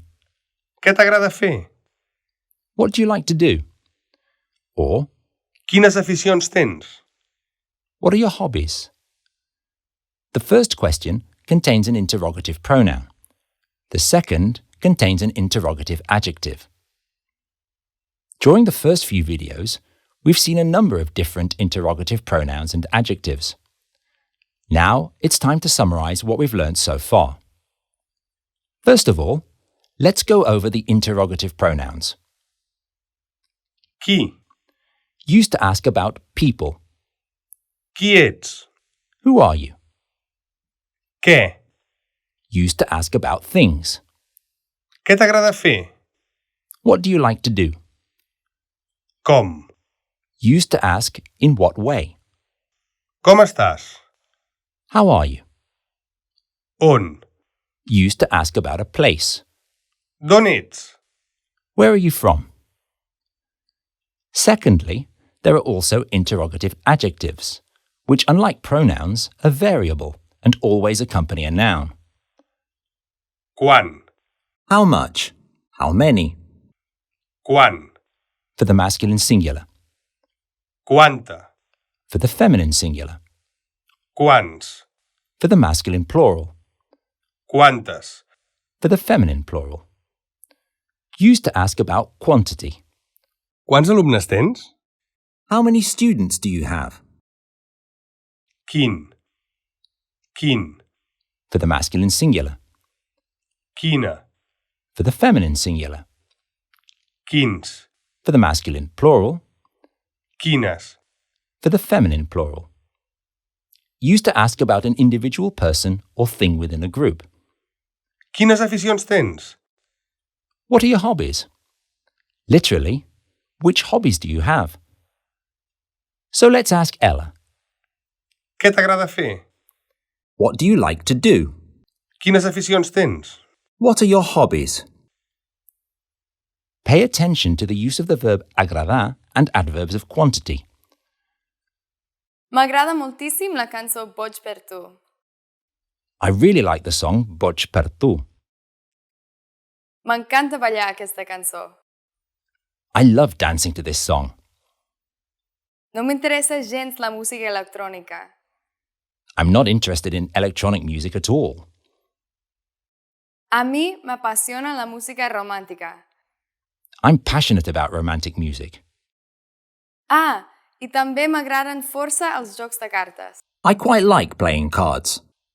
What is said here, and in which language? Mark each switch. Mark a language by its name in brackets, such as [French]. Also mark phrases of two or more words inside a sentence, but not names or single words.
[Catalan] Què t'agrada fer? [English] what do you like to do? Or, [Catalan] Quines aficions tens? [English] what are your hobbies? The first question contains an interrogative pronoun. The second contains an interrogative adjective. During the first few videos, we've seen a number of different interrogative pronouns and adjectives. Now it's time to summarize what we've learned so far. First of all, let's go over the interrogative pronouns. [Catalan] Qui? [English] Used to ask about people. [Catalan] Qui ets? [English] Who are you? [Catalan] Què? [English] Used to ask about things. [Catalan] Què t'agrada fer? [English] What do you like to do? [Catalan] Com? [English] Used to ask in what way. [Catalan] Com estàs? [English] How are you? [Catalan] On? [English] Used to ask about a place. [Catalan] D'on ets? [English] Where are you from? Secondly, there are also interrogative adjectives, which, unlike pronouns, are variable and always accompany a noun. [Catalan] Quan? [English] How much? How many? [Catalan] Quan? [English] For the masculine singular. [Catalan] Quanta? [English] For the feminine singular. [Catalan] Quants? [English] For the masculine plural. [Catalan] Quantes? [English] For the feminine plural. Used to ask about quantity. [Catalan] Quants alumnes tens? [English] How many students do you have? [Catalan] Quin? Quin? [English] For the masculine singular. [Catalan] Quina? [English] For the feminine singular. [Catalan] Quins? [English] For the masculine plural. [Catalan] Quines? [English] For the feminine plural. Used to ask about an individual person or thing within a group. [Catalan] Quines aficions tens? [English] What are your hobbies? Literally, Which hobbies do you have? So let's ask Ella. [Catalan] Què t'agrada fer? [English] What do you like to do? [Catalan] Quines aficions tens? [English] What are your hobbies? Pay attention to the use of the verb agrada and adverbs of quantity. [Catalan] M'agrada moltíssim la cançó Boig per tu. [English] I really like the song Boig per tu. [Catalan] M'encanta ballar aquesta cançó. [English] I love dancing to this song. [Catalan] No m'interessa gens la música electrònica. [English] I'm not interested in electronic music at all. [Catalan] A mi m'apassiona la música romàntica. [English] I'm passionate about romantic music. [Catalan] Ah, i també m'agraden força els jocs de cartes. [English] I quite like playing cards.